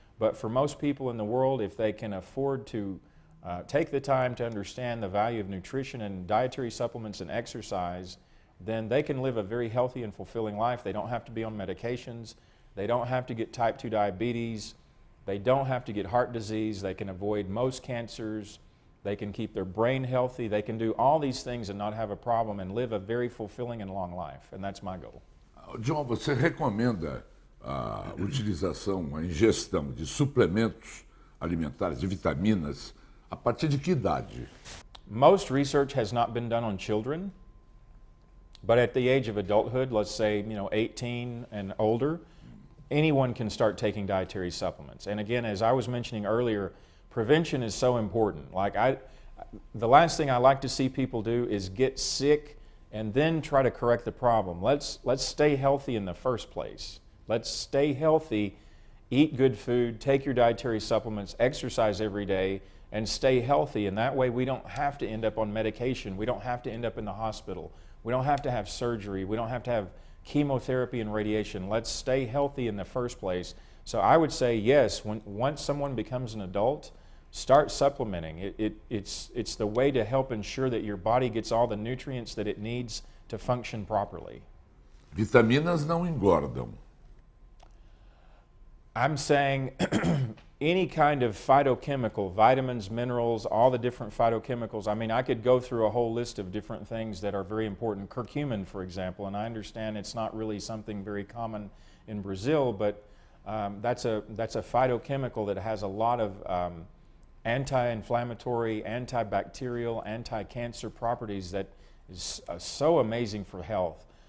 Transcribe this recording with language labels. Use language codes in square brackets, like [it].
[en] But for most people in the world, if they can afford to take the time to understand the value of nutrition and dietary supplements and exercise, then they can live a very healthy and fulfilling life. They don't have to be on medications. They don't have to get type 2 diabetes. They don't have to get heart disease. They can avoid most cancers. They can keep their brain healthy. They can do all these things and not have a problem and live a very fulfilling and long life. And that's my goal. [pt] John, você recomenda a utilização, a ingestão de suplementos alimentares, de vitaminas, a partir de que idade? [en] Most research has not been done on children, but at the age of adulthood, let's say 18 and older, anyone can start taking dietary supplements. And again, as I was mentioning earlier, prevention is so important. The last thing I like to see people do is get sick and then try to correct the problem. Let's stay healthy in the first place. Let's stay healthy, eat good food, take your dietary supplements, exercise every day, and stay healthy. And that way we don't have to end up on medication. We don't have to end up in the hospital. We don't have to have surgery. We don't have to have chemotherapy and radiation. Let's stay healthy in the first place. So I would say yes, once someone becomes an adult, start supplementing. It's the way to help ensure that your body gets all the nutrients that it needs to function properly. [pt] Vitaminas não engordam. [en] I'm saying any kind of phytochemical, vitamins, minerals, all the different phytochemicals. I mean, I could go through a whole list of different things that are very important. Curcumin, for example, and I understand it's not really something very common in Brazil, but that's a phytochemical that has a lot of anti-inflammatory, antibacterial, anti-cancer properties that is so amazing for health.